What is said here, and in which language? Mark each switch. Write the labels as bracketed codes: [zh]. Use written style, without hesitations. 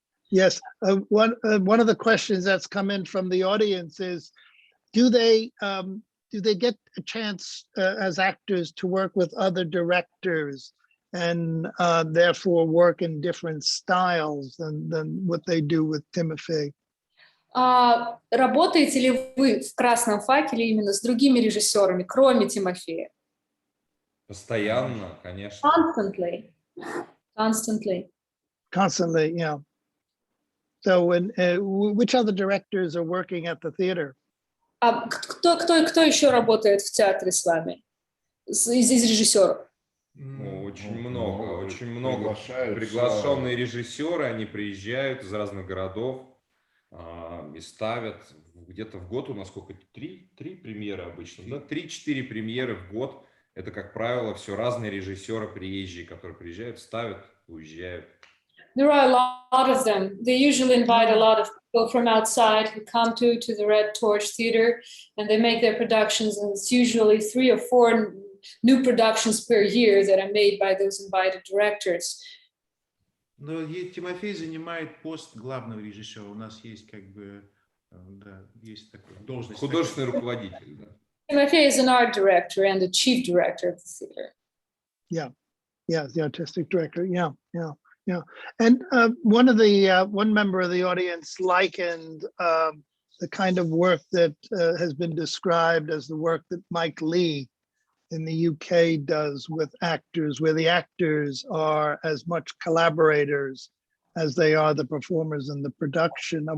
[en] Yes, one of the questions that's come in from the audience is, do they get a chance as actors to work with other directors and therefore work in different styles than what they do with Timofey? [ru] Работаете ли вы в «Красном факеле» именно с другими режиссерами, кроме Тимофея? Постоянно, конечно. [en] Constantly. constantly, yeah. So when which other directors are working at the theater? [ru] А кто еще работает в театре с вами? Из режиссеров? Ну, очень много. Приглашаются. Приглашенные режиссеры, они приезжают из разных городов и ставят где-то в год у нас сколько? Три премьеры обычно, да? 3-4 премьеры в год. Это, как правило, все разные режиссеры приезжие, которые приезжают, ставят, уезжают. [en] There are a lot of them. They usually invite a lot of people from outside who come to the Red Torch Theater, and they make their productions, and it's usually 3 or 4 new productions per year that are made by those invited directors. [ru] Но Тимофей занимает пост главного режиссера. У нас есть как бы, да, есть такая должность. Художественный руководитель, да. [en] Timofey is an art director and the chief director of the theater. Yeah, the artistic director. Yeah. And one member of the audience likened the kind of work that has been described as the work that Mike Leigh in the UK does with actors, where the actors are as much collaborators as they are the performers in the production.